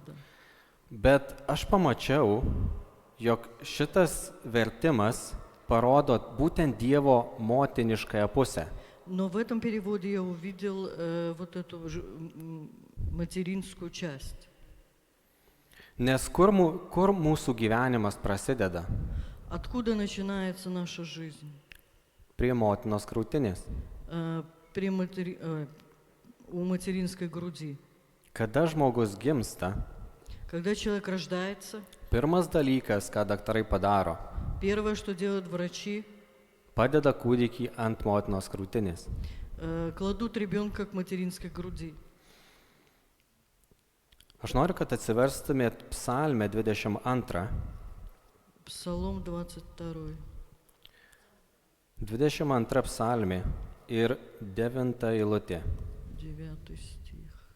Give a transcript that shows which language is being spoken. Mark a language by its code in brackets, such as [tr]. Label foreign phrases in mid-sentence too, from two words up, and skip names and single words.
[ru] Да. [lt] Bet aš pamačiau, jog šitas vertimas parodo būtent Dievo motiniškąją pusę. [ru] Но в этом переводе я увидел вот эту материнскую часть. [lt] Nes kur mūsų gyvenimas prasideda? [ru] Откуда начинается наша жизнь? [lt] Prie motinos krūtinės. [ru] У материнской груди. [lt] Kada žmogus gimsta, [ru] Когда человек рождается, [lt] pirmas dalykas, ką daktarai padaro, [ru] первое, что делают врачи, [lt] padeda kūdikį ant motinos krūtinės. [ru] кладут ребенка к материнской груди. [lt] Aš noriu, kad atsiverstumėt Psalmę 22. [ru] Псалом 22. [lt] 22 psalmė ir 9 eilutė. [ru] 9 стих.